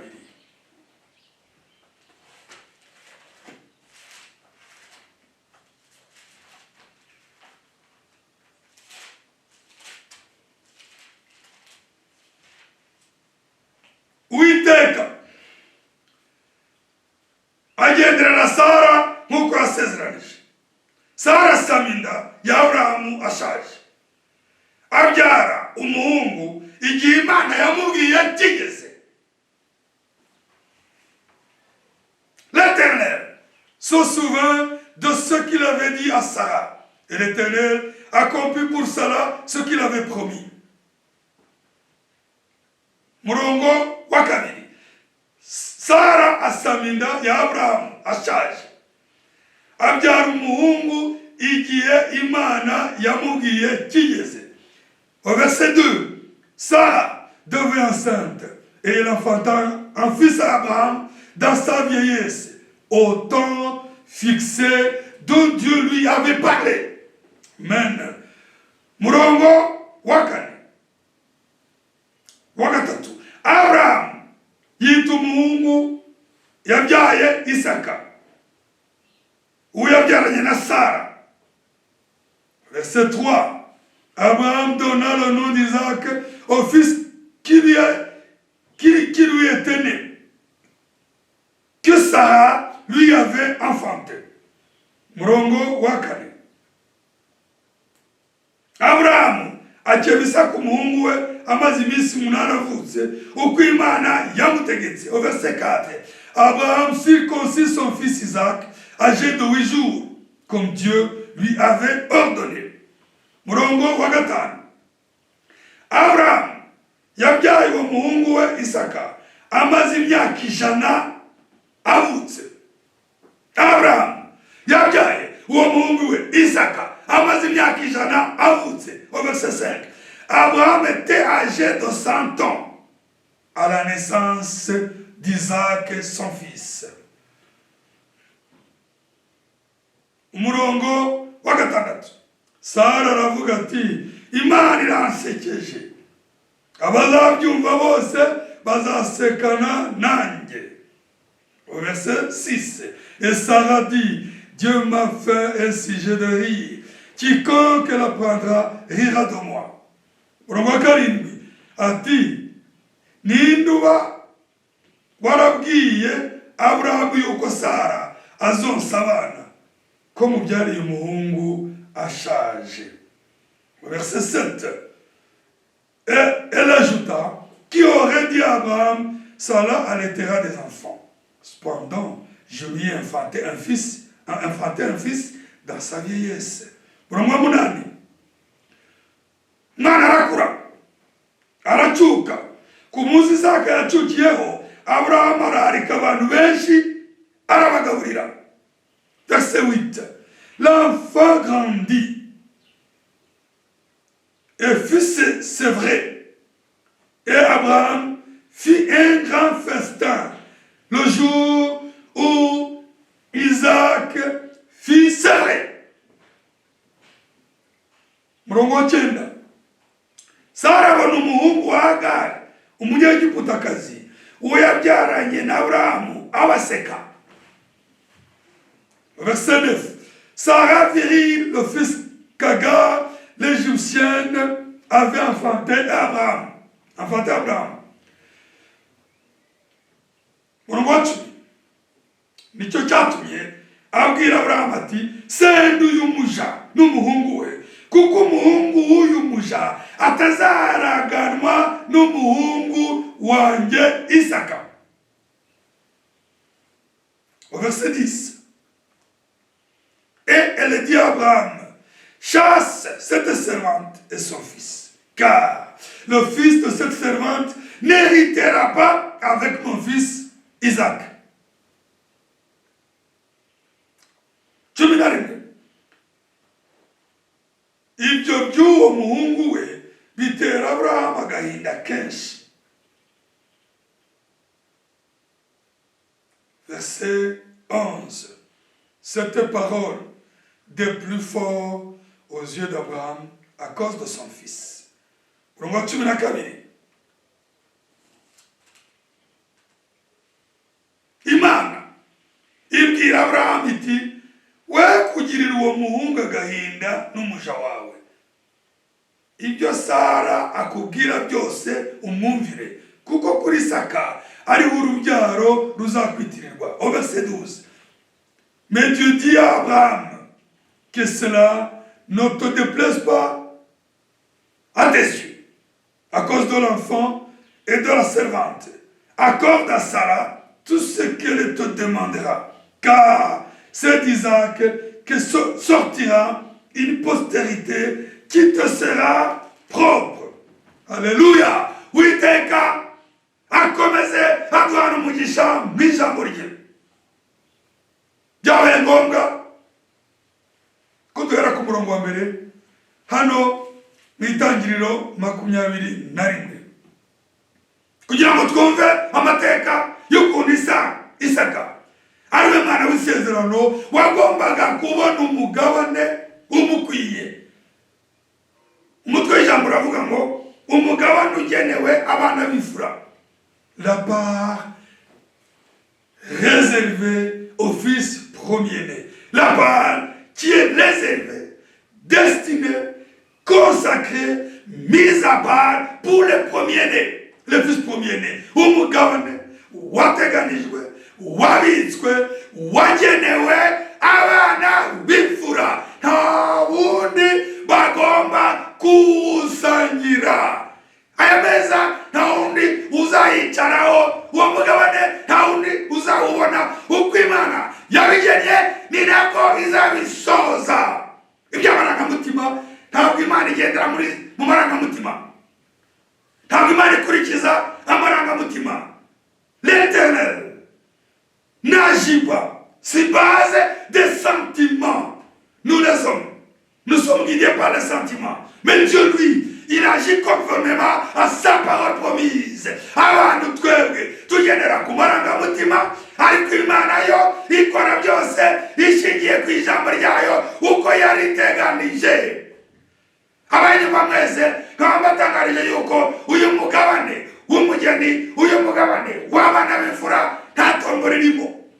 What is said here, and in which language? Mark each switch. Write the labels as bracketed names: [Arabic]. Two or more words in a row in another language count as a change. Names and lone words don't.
[Kinyarwanda] Uwiteka agendera na Sara nk'uko yasezeranije. Sara asama inda ya Aburahamu ashaje, abyara umuhungu igihe Imana yamubwiye kigeze. [French] L'Éternel se souvint de ce qu'il avait dit à Sarah, et l'Éternel accomplit pour Sarah ce qu'il avait promis. [Kinyarwanda] Murongo wa kabiri. Sara asama inda ya Aburahamu ashaje, abyara umuhungu igihe Imana yamubwiye kigeze. [French] Au verset 2, Sarah devint enceinte et elle enfanta un fils à Abraham dans sa vieillesse, au temps fixé dont Dieu lui avait parlé. Amen. [Kinyarwanda] Murongo wa kane wa gatatu. Abraham yita umuhungu yabyaye Isaka, uwo yabyaranye na Sara. [French] Verset 3. Abraham donna le nom d'Isaac au fils qui lui était né, que Sarah lui avait enfanté. [Kinyarwanda] Murongo wa kane. Abraham akebisa ku muhungu we amaze iminsi 8 avutse uko Imana yamutegetse. [French] Au verset 4. Abraham circoncit son fils Isaac âgé de 8 jours, comme Dieu lui avait ordonné. [Kinyarwanda] Murongo wa gatanu. Abraham yabyaye uwo muhungu we Isaka amaze imyaka 100 avutse. Abraham yabyaye uwo muhungu we Isaka amaze imyaka 100 avutse. [French] Au verset 5. Abraham était âgé de 100 ans à la naissance d'Isaac son fils. [Kinyarwanda] Umurongo wa gatandatu. Sara aravuga ati Imana iransekeje. Abazabyumva bose bazasekana nanjye. [French] Au verset 6. Et Sarah dit, Dieu m'a fait un sujet de rire. Quiconque l'apprendra rira de moi. [Kinyarwanda] Umurongo wa karindwi ati, ninduba warabwiye Aburahamu yuko Sara azonsa abana ko mubyariye umuhungu ashaje. [French] Verset 7. Et elle ajouta, qui aurait dit à Abraham, Sarah allaitera des enfants. Cependant, je lui ai infanté un fils dans sa vieillesse. [Kinyarwanda] Murongo wa munani. Mwana arakura, aracuka. Ku munsi Isaka yacukiyeho, Abraham ararika abantu benshi arabagaburira. [French] Verset 8. L'enfant grandit et fut sévré. Et Abraham fit un grand festin le jour où Isaac fut sévré. [Kinyarwanda] Murongo wa cyenda. Sara abona umuhungu wa Hagari, umunyegiputakazi, uwo yabyaranye na Aburahamu abaseka. [French] Verset 9. Sarah virit le fils qu'Agar, l'Égyptienne, avait enfanté Abraham. [Kinyarwanda] Murongo wa cumi. Nicyo cyatumye abwira Aburahamu ati, senda uyu muja n'umuhungu we, kuko umuhungu w'uyu muja atazaraganwa n'umuhungu wanjye Isaka. [French] Au verset 10. Et elle dit à Abraham, chasse cette servante et son fils, car le fils de cette servante n'héritera pas avec mon fils Isaac. [Kinyarwanda] Cumi na rimwe. Ibyo by'uwo muhungu we bitera Abraham agahinda kenshi. [French] Verset 11. Cette parole des plus forts aux yeux d'Abraham à cause de son fils. [Kinyarwanda] Murongo wa cumi na kabiri. Imana ibwira Abraham iti, we kugirira uwo muhungu agahinda n'umuja wawe. Ibyo Sara akubwira byose umwumvire, kuko kuri Isaka ariho urubyaro ruzakwitirirwa. [French] Au verset 12. Mais Dieu dit à Abraham, que cela ne te déplaise pas à tes yeux, à cause de l'enfant et de la servante. Accorde à Sarah tout ce qu'elle te demandera, car c'est d'Isaac que sortira une postérité qui te sera propre. Alléluia. [Kinyarwanda] Uwiteka akomeze aduhana umugisha mu ijambo rye. Byabaye ngombwa ko duhera ku murongo wa mbere hano mu itangiriro 21, kugira ngo twumve amateka y'ukuntu Isaka ariwe mwana w'isezerano wagombaga kubona umugabane umukwiye. Umutwe w'ijambo uravuga ngo umugabane ugenewe abana b'imfura, [French] la part réservée au fils premier-né, la part qui est réservée, destinée, consacrée, mise à part pour les premiers-nés, le fils premier-né. [Kinyarwanda] Umugabane wateganijwe, wabitswe, wagenewe abana b'imfura, nta wundi bagomba kuwusangira. Aya meza nta wundi uzayicaraho, uwo mugabane nta wundi uzawubona. Uko Imana yabigennye ni nako izabisoza. Iby'amarangamutima ntabwo Imana igendera mu marangamutima, ntabwo Imana ikurikiza amarangamutima. [French] L'Éternel n'agit pas sur base des sentiments. Nous les hommes, nous sommes guidés par les sentiments, mais Dieu lui, il agit conformément à sa parole promise. [Kinyarwanda] Abantu twebwe tugendera ku marangamutima, ariko Imana yo ikora byose ishingiye ku ijambo ryayo uko yariteganije. abanyuma mwese nkaba mbatangarije yuko uyu mugabane w'umugeni, uyu mugabane w'abana b'imfura nta tombo ririmo.